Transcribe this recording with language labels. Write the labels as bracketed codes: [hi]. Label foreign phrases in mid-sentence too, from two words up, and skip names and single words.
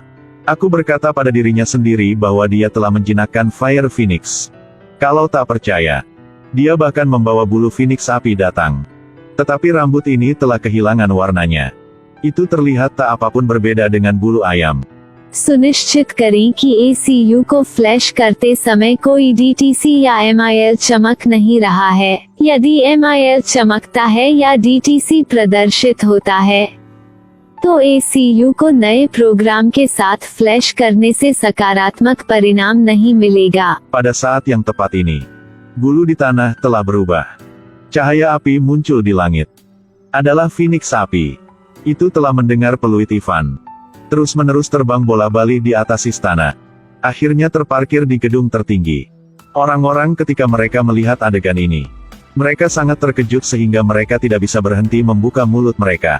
[id] Aku berkata pada dirinya sendiri bahwa dia telah menjinakkan Fire Phoenix. Kalau tak percaya. Dia bahkan membawa bulu Phoenix api datang. Tetapi rambut ini telah kehilangan warnanya. Itu terlihat tak apapun berbeda dengan bulu ayam. [hi] सुनिश्चित करें कि एसीयू को फ्लैश करते समय कोई डीटीसी या एमआईएल चमक नहीं रहा है। यदि एमआईएल चमकता है या डीटीसी प्रदर्शित होता है, तो एसीयू को नए प्रोग्राम के साथ फ्लैश करने से सकारात्मक परिणाम नहीं मिलेगा। [id] Pada saat yang tepat ini, bulu di tanah telah berubah. Cahaya api muncul di langit. Adalah Phoenix api. Itu telah mendengar peluit Ivan. Terus-menerus terbang bola-balik di atas istana. Akhirnya terparkir di gedung tertinggi. Orang-orang ketika mereka melihat adegan ini, mereka sangat terkejut sehingga mereka tidak bisa berhenti membuka mulut mereka.